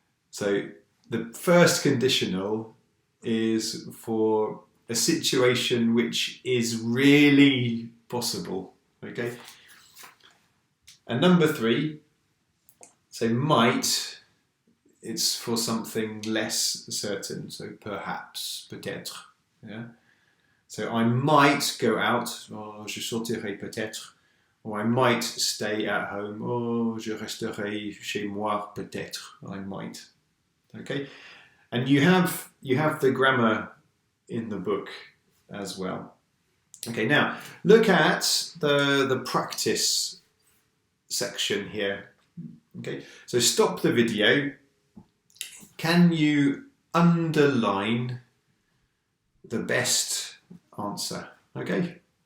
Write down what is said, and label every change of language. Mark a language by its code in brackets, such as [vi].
[en] So the first conditional is for a situation which is really possible. Okay. And number 3, so might, it's for something less certain. So perhaps, peut-être. Yeah. So I might go out, [fr] je sortirai peut-être. [en] Or I might stay at home, [fr] je resterai chez moi peut-être. [en] I might. Okay. And you have the grammar in the book as well. Okay, now look at the practice section here. Okay, so stop the video. Can you underline the best answer? Okay.